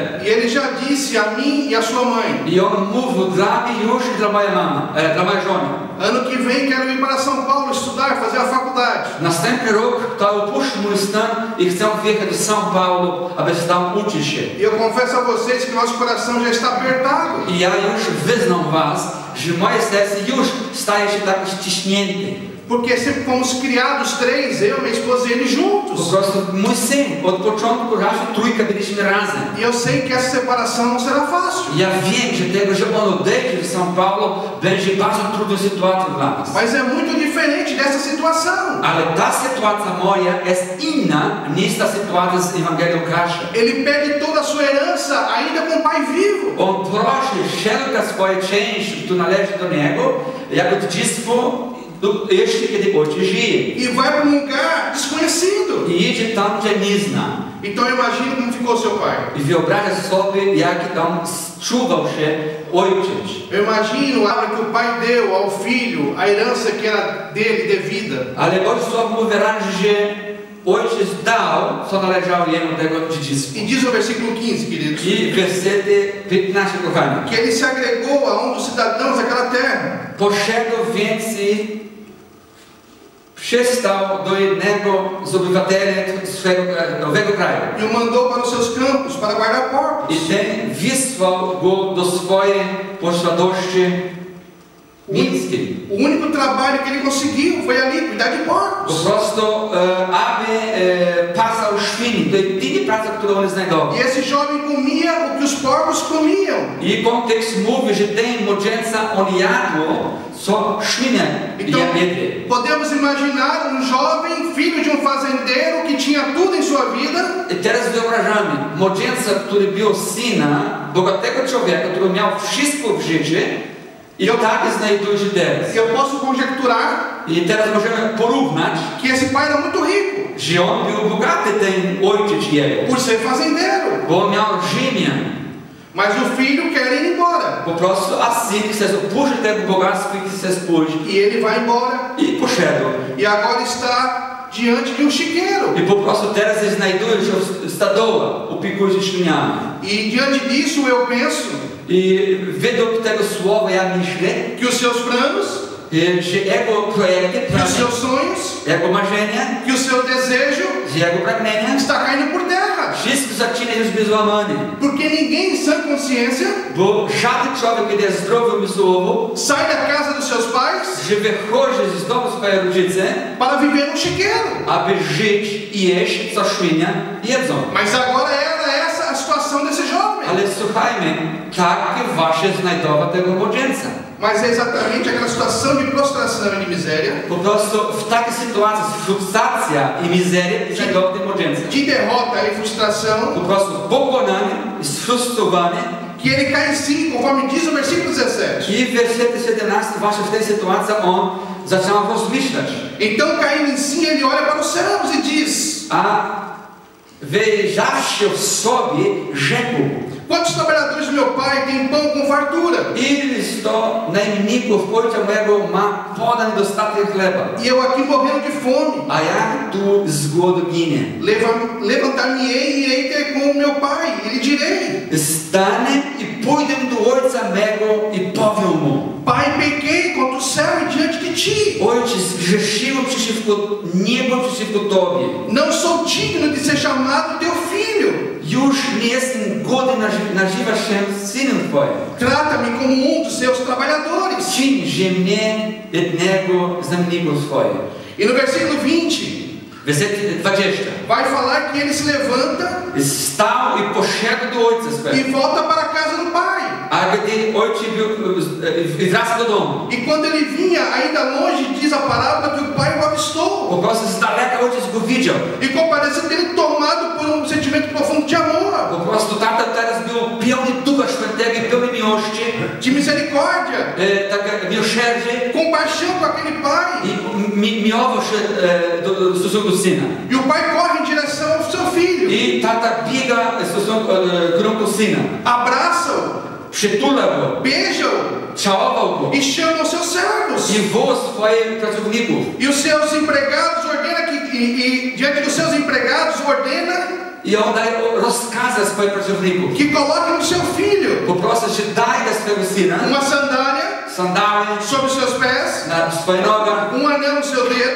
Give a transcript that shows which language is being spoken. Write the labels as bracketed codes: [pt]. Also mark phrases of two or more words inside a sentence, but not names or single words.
[pt] E ele já disse a mim e a sua mãe: [pl] I on mówił dla mnie już i dla mojej mamy, dla mojej żony. [pt] ano que vem quero ir para São Paulo estudar, fazer a faculdade. [pl] Następny rok to opuszczę mój stan i chcę wjechać do São Paulo, aby tam uczyć się. [pt] E eu confesso a vocês que nosso coração já está apertado. [pl] I ja już wyznam was, że moje serce już staje się tak ściśnięte. [pt] Porque sempre fomos criados 3, eu, minha esposa e ele [pl] Po [pt] juntos. [pl] prostu mój syn, od początku raczej trójkę byliśmy razem. [pt] E eu sei que essa separação não será fácil. [pl] Ja wiem, że tego, że on odejdzie w São Paulo, będzie bardzo trudną sytuacją dla nas. [pt] Mas é muito diferente dessa situação. [pl] Ale ta sytuacja moja jest inna niż ta sytuacja z Ewangelią Kasia. [pt] Ele pede toda a sua herança ainda com o pai vivo. [pl] On prosi wszelka swoja część, która należy do niego, jako dziedzictwo, jeszcze kiedy ojciec żyje. [pt] E vai para um lugar desconhecido. [pl] I idzie tam, gdzie nie zna. [pt] Então imagine como ficou seu pai. [pl] I wyobraża sobie, jak tam czuwał się ojciec. [pt] Eu imagino que o pai deu ao filho a herança que era dele devida. [pl] Ale ojciec mówi wyraźnie, że ojciec dał, co należało jemu tego dziedzictwa. [pt] E diz no versículo 15, queridos, [pl] I wersety 15, kochani. [pt] que ele se agregou a dos cidadãos daquela terra. [pl] Poszedł więc i przystał do jednego z obywateli swego nowego kraju. [pt] E o mandou para os seus campos para guardar porcos. [pl] I ten wysłał go do swojej posiadłości miejskiej. [pt] O único trabalho que ele conseguiu foi ali cuidar de [pl] Po [pt] porcos. [pl] prostu, aby pasał świni. To jedyna praca, którą on znajdował. [pt] E esse jovem comia o que os porcos comiam. [pl] I kontekst mówi, że ten młodzieńca on jadł, co świnie [pt] Então, [pl] jadły. [pt] podemos imaginar jovem, filho de fazendeiro, que tinha tudo em sua vida. [pl] I teraz wyobrażamy młodzieńca, który był syna bogatego człowieka, który miał wszystko w życiu. I tak znajduje się teraz. [pt] Eu posso conjecturar [pl] I teraz możemy porównać, [pt] que esse pai era muito rico, [pl] że on był bogaty, ten ojciec jego, [pt] por ser fazendeiro. [pl] bo on miał ziemię. [pt] Mas o filho quer ir embora. [pl] Po prostu, a syn chce opuścić tego bogactwa i chce pójść. [pt] E ele vai embora. [pl] I poszedł. [pt] E agora está diante de chiqueiro. [pl] I po prostu teraz znajduje się w stodołach, opiekuje się świniami. [pt] E diante disso eu penso [pl] I według tego słowa ja myślę, [pt] que os seus planos, [pl] że jego projekty, [pt] que os seus sonhos, [pl] jego marzenia, [pt] que o seu desejo [pl] że jego pragnienia, [pt] está caindo por terra. [pl] wszystko zaczyna już być złamane. [pt] Porque ninguém em sã consciência [pl] Bo żaden człowiek, kiedy jest zdrowy umysłowo, [pt] sai da casa dos seus pais [pl] że wychodzi z domu swojej rodzice, [pt] para viver no chiqueiro. [pl] aby żyć i jeść, co świnia jedzą. [pt] Mas agora era essa a situação desse jovem. [pl] Ale słuchajmy, takie właśnie znajdował tego młodzieńca. [pt] Mas é exatamente aquela situação de prostração e de miséria, [pl] Po prostu w takiej sytuacji frustracja i mizeria znajdował ten młodzieńca. [pt] de derrota e frustração, [pl] Po prostu pokonany i sfrustrowany. [pt] que ele cai em si, conforme diz o versículo 17. [pl] I w wersecie 17 właśnie w tej sytuacji on zaczął rozmyślać. [pt] Então, caindo em si, ele olha para os céus e diz: [pl] A wyjrzawszy w sobie, rzekł: [pt] quantos trabalhadores do meu pai têm pão com fartura? [pl] ileż to najemników ojca mojego ma podany dostatek chleba, [pt] E eu aqui morrendo de fome. [pl] a ja tu z głodu ginę. [pt] Levantar-me-ei e irei ter com o meu pai, e lhe direi: [pl] Stanę i pójdę do ojca mego i powiem mu: [pt] Pai, pequei contra o céu e diante de ti. [pl] Ojciec, zgrzeszyłem przeciwko niebo, przeciwko Tobie. [pt] Não sou digno de ser chamado teu filho. [pl] Już nie jestem godny nazywać się synem Twoim. [pt] Trata-me como dos seus trabalhadores. [pl] Czyń ze mnie jednego z najemników swoich. [pt] E no versículo 20, [pl] Werset 20. [pt] vai falar que ele se levanta [pl] Stał i poszedł do ojca swego. [pt] e volta para a casa do pai. [pl] A gdy ojciec wraca do domu. [pt] E quando ele vinha, ainda longe, diz a parábola que o pai o avistou. [pl] Po prostu z daleka ojciec go widział. [pt] E comparece dele tomado por sentimento profundo de amor, [pl] Po prostu tata teraz był pełny Ducha Świętego i pełny miłości, [pt] de misericórdia, [pl] takie miłosierdzie [pt] compaixão com aquele pai. [pl] i miłował się w stosunku do syna. [pt] E o pai corre em direção ao seu filho, [pl] I tata biega w stosunku do syna. [pt] abraça-o, [pl] Przytula go, [pt] beija-o [pl] całował go [pt] e chama os seus servos. [pl] i woła swoich pracowników. [pt] E os seus empregados ordena que diante dos seus empregados ordena [pl] I on daje rozkazy swoich pracowników. [pt] que coloquem no seu filho [pl] Po prostu, że daj do swojego syna [pt] uma sandália [pl] sandały [pt] sobre os seus pés, [pl] na swoje nogach, [pt] anel no seu dedo